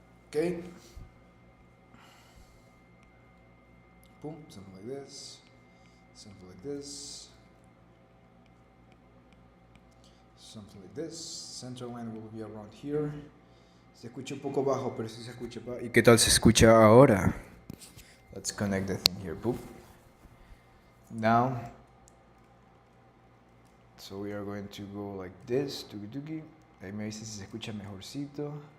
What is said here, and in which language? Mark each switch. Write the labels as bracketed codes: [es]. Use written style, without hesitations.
[en] Okay. Boom, something like this. Something like this. Something like this. Center line will be around here. [es] Se escucha un poco bajo, pero sí se escucha. ¿Y qué tal se escucha ahora? [en] Let's connect the thing here. Boop. Now, so we are going to go like this. Tuki tuki. [es] Ahí me dice si se escucha mejorcito.